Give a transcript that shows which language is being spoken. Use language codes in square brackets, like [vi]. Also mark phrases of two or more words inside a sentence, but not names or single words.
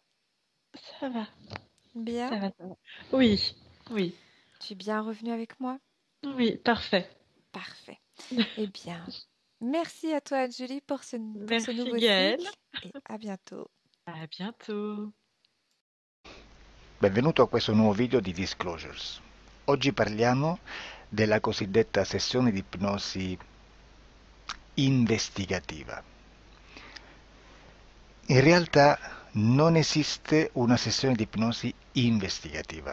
[fr] Ça va, Bien? ça va, ça va. Oui, oui, Tu es bien revenu avec moi? oui, parfait. Parfait. Eh bien, merci à toi, Julie, pour ce Merci nouveau Gaëlle. cycle et à bientôt. À bientôt. [it] Benvenuto a questo nuovo video di Disclosures. Oggi parliamo della cosiddetta sessione di ipnosi investigativa. In realtà non esiste una sessione di ipnosi investigativa.